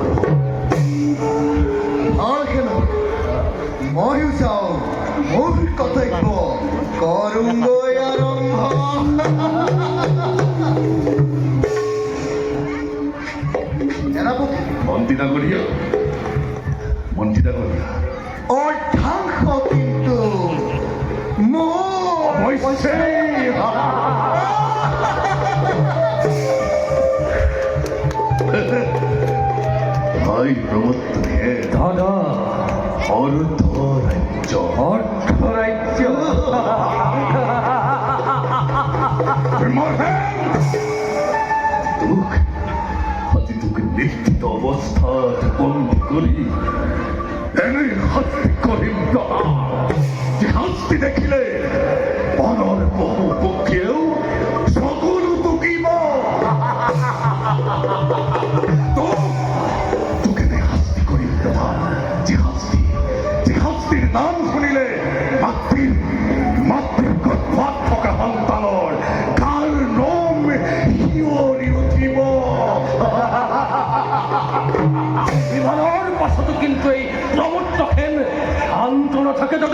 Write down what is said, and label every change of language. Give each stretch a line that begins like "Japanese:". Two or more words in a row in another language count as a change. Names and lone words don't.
Assamese: ময়ো যাওঁ মোৰ কৰ্তব্য কৰোঁগৈ আৰম্ভ সেনাপতি মন্ত্ৰী ডাঙৰীয়া অৰ্ধাংশ কিন্তু মোৰ অৱশ্যে ভাই প্ৰমত্তনে দাদা অর্ধ রাজ্য অর্থরাজ্য তোক আজি তোকে নিশ্চিত অবস্থাত বন্দী করি এনে শাস্তি করিম না যে শাস্তি দেখিলে অনর বহু পক্ষেও সকল তুকিব তোকে শাস্তি করিম না যে শাস্তির নাম শুনিলে মাতৃৰ গৰ্ভত থকা সন্তানৰ গাৰ নোম শিয়ৰি উঠিব বিমানৰ পাছতো কিন্তু এই প্ৰমত্তহেন শান্ত নাথাকে দাদা